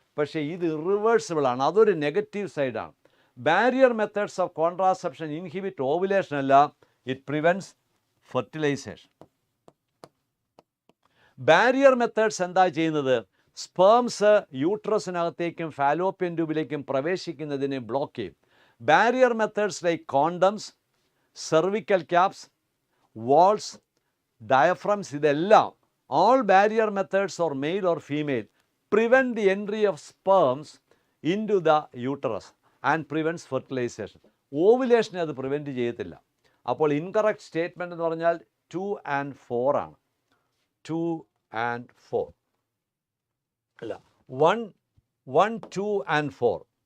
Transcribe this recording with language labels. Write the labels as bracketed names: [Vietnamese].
[Malayalam] പക്ഷേ ഇത് ഇറിവേഴ്സിബിൾ ആണ്, അതൊരു നെഗറ്റീവ് സൈഡാണ്. [English] Barrier methods of contraception inhibit ovulation അല്ല, it prevents fertilization. [Malayalam] Barrier methods എന്താ ചെയ്യുന്നത്? സ്പേംസ് യൂട്രസിനകത്തേക്കും ഫാലോപ്യൻ ട്യൂബിലേക്കും പ്രവേശിക്കുന്നതിനെ ബ്ലോക്ക് ചെയ്യും. [English] barrier methods like condoms, cervical caps, vaults, diaphragms, [Malayalam] ഇതെല്ലാം [English] all barrier methods or male or female prevent the entry of sperms into the uterus and prevents fertilization. [Malayalam] ഓവുലേഷനെ അത് prevent ചെയ്യത്തില്ല. അപ്പോൾ incorrect statement എന്ന് പറഞ്ഞാൽ 2 and 4 ആണ്. 2 and 4 അല്ല, 1, 2 and 4.